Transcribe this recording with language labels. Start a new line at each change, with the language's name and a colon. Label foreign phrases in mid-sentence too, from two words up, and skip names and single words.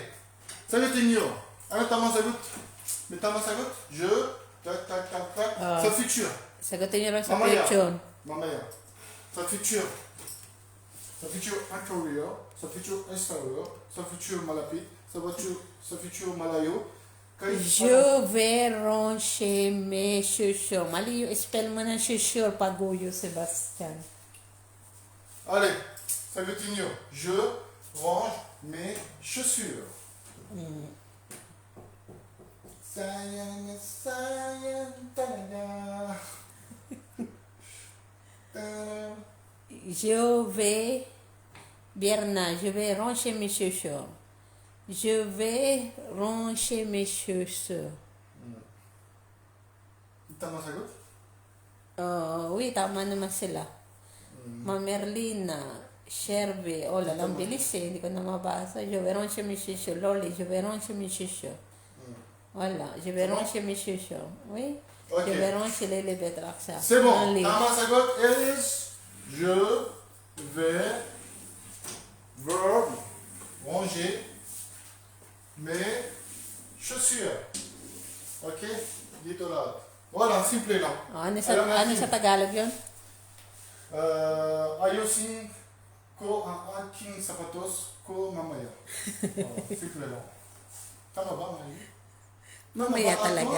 Filipino: Sagutin nyo. Ano tamang sagot? May tamang sagot? Je. Tak. Sa future. Sagutin niyo lang sa Mamaya. future. Mamaya. Sa future. Sa future anterior. Sa future exterior. Sa future malapit. Sa future malayo.
French: Je vais ranger mes chaussures.
Filipino: Mali yung spell mo ng chaussure, Paguyo, Sebastian. Allez, sagutin nyo.
French: Je range mes chaussures.
Filipino: Sayang, sayang talaga.
French: Je vais, Berna, je vais ranger mes chaussures. Je vais ranger mes chaussures.
Filipino: Tama sagot? Oui, tama naman sila. Mamerlina, Sherby, oh, lalang bilis eh, hindi ko na mabasa.
French: Je vais ranger mes chaussures. Loli, je vais ranger mes chaussures. Voilà, je vais ranger mes chaussures. Oui, Ok. je vais ranger les betraxa. C'est bon. Tama sagot is je vais verb ranger mes chaussures.
Filipino: Ok? Dito lahat. Wala, simple lang. Oh, ano Alam natin. sa Tagalog yun? Ayusin ko ang aking sapatos ko mamaya. Simple lang. Tama ba, Mayu? Mamaya talaga?